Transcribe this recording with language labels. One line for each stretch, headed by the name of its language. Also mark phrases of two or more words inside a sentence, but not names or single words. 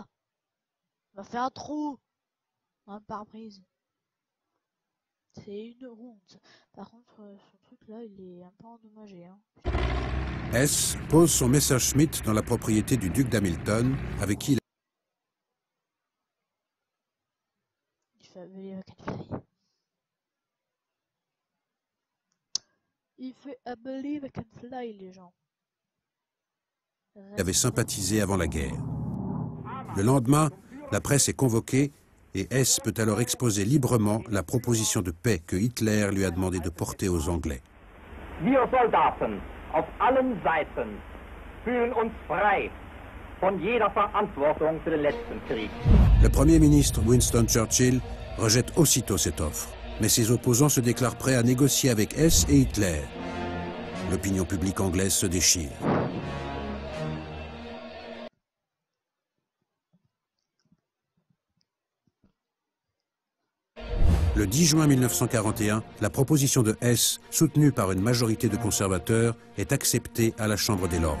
French: On va faire un trou dans un pare-brise. C'est une honte. Par contre, son truc là, il est un peu endommagé. Hein. Hess pose son Messerschmitt dans la propriété du duc d'Hamilton, avec qui Il fait
English: believe I can fly.
French: Il fait
English: I believe I can fly,
French: les gens. il avait sympathisé avant la guerre. Le lendemain, la presse est convoquée et Hess peut alors exposer librement la proposition de paix que Hitler lui a demandé de porter aux Anglais.
German: Wir Soldaten auf allen Seiten fühlen uns frei von jeder Verantwortung für den letzten Krieg.
French: Le Premier ministre Winston Churchill rejette aussitôt cette offre, mais ses opposants se déclarent prêts à négocier avec Hess et Hitler. L'opinion publique anglaise se déchire. Le 10 juin 1941, la proposition de Hess, soutenue par une majorité de conservateurs, est acceptée à la Chambre des Lords.